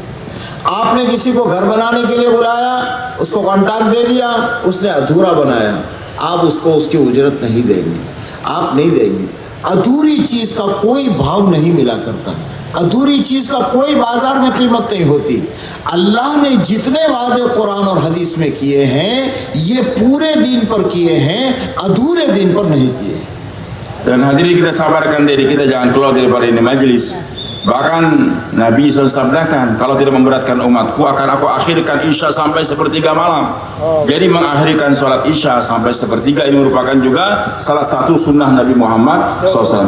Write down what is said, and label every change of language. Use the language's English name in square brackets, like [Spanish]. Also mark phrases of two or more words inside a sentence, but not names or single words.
[Urdu] آپ نے کسی کو گھر بنانے کے لیے بلایا, اس کو کانٹریکٹ دے دیا, اس نے ادھورا بنایا, آپ اس کو اس کی اجرت نہیں دیں گے, آپ نہیں دیں گے. ادھوری چیز کا کوئی بھاؤ نہیں ملا کرتا, ادھوری چیز کا کوئی بازار میں قیمت نہیں ہوتی. اللہ نے جتنے وعدے قرآن اور حدیث میں کیے ہیں یہ پورے دین پر کیے ہیں, ادھورے دین پر نہیں کیے. [Indonesian] Dan hadirin kita sabarkan diri kita, jangan keluar daripada ini majlis. Bahkan Nabi SAW sabdakan, kalau tidak memberatkan umatku akan aku akhirkan Isya sampai sepertiga malam. Jadi mengakhirkan sholat Isya sampai sepertiga ini merupakan juga salah satu sunnah Nabi Muhammad SAW.